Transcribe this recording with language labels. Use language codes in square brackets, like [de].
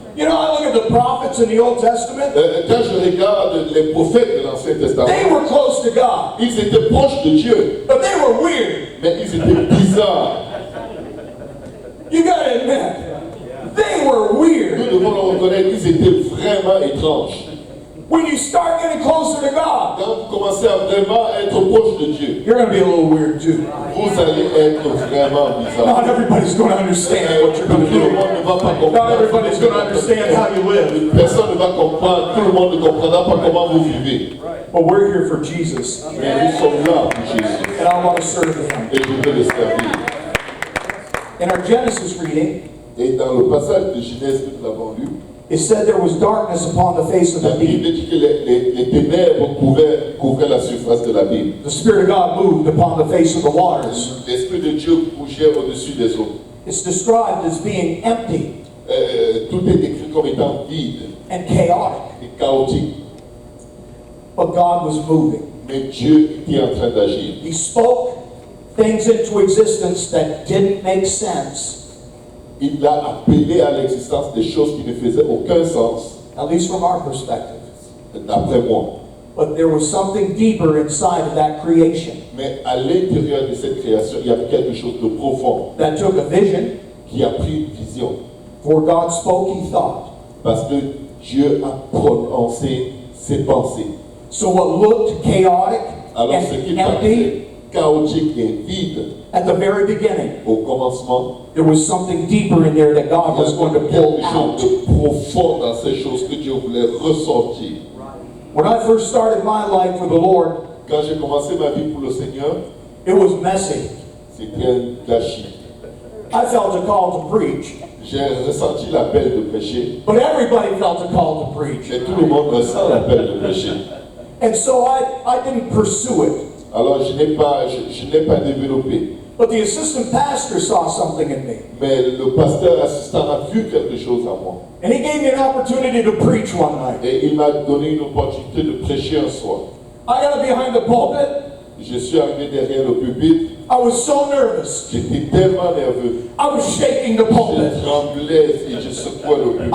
[en] You know, I look at the prophets in the Old Testament. [fr] Quand je regarde les prophètes de l'Ancien Testament, [en] They were close to God, [fr] ils étaient proches de Dieu, [en] but they were weird. [fr] mais ils étaient bizarres. [en] You got to admit, they were [fr] Nous [en] weird. [fr] devons le reconnaître, ils étaient vraiment étranges. [en] when you start getting closer to God, [fr] Quand vous commencez à vraiment être proche de Dieu, [en] you're going to be a little weird too. [fr] vous allez être vraiment bizarre. [en] Not everybody's going to understand what you're going to [fr] Tout le [en] do. [fr] monde ne va pas comprendre. [en] Not everybody's going to understand how you live. [fr] Personne ne va comprendre. Tout le monde ne comprendra pas comment vous vivez. [en] But we're here for Jesus, [fr] Mais nous sommes là pour Jésus. [en] and I want to serve Him. [fr] Et je veux le servir. [en] In our Genesis reading, [fr] Et dans le passage de Genèse que nous avons lu, [en] it said there was darkness upon the face of [fr] la [en] the [fr] Bible [en] deep. [fr] dit que les ténèbres couvraient la surface de la Bible. [en] The Spirit of God moved upon the face of the waters. [fr] L'Esprit de Dieu bougeait au-dessus des eaux. [en] It's described as being empty [fr] Tout est décrit comme étant vide [en] and chaotic, [fr] et chaotique. [en] but God was moving. [fr] Mais Dieu était en train d'agir. [en] He spoke things into existence that didn't make sense, [fr] Il a appelé à l'existence des choses qui ne faisaient aucun sens, [en] at least from our perspective. [fr] d'après moi. [en] But there was something deeper inside of that creation [fr] Mais à l'intérieur de cette création, il y avait quelque chose de profond [en] that took a vision. [fr] qui a pris une vision. [en] For God spoke, He thought. [fr] Parce que Dieu a prononcé ses pensées. [en] So what looked chaotic [fr] Alors ce qui [en] and empty [fr] paraissait chaotique et vide [en] at the very beginning, [fr] au commencement, [en] there was something deeper in there that [fr] il [en] God [fr] y [en] was going to [fr] avait [en] pull [fr] quelque [en] out. [fr] chose de profond dans ces choses que Dieu voulait ressortir. [en] When I first started my life with the Lord, [fr] Quand j'ai commencé ma vie pour le Seigneur, [en] it was messy. [fr] c'était un gâchis. [en] I felt a call to preach, [fr] J'ai ressenti l'appel de prêcher, [en] but everybody felt a call to preach. [fr] et tout le monde ressent l'appel de prêcher. [en] And so I didn't pursue it. [fr] Alors je n'ai pas développé. [en] But the assistant pastor saw something in me. [fr] Mais le pasteur assistant a vu quelque chose en moi. [en] And he gave me an opportunity to preach one night. [fr] Et il m'a donné une opportunité de prêcher un soir. [en] I got behind the pulpit. [fr] Je suis arrivé derrière le pupitre. [en] I was so nervous. [fr] J'étais tellement nerveux. [en] I was shaking the [fr] Je [en] pulpit. [fr] tremblais et je secouais le pupitre.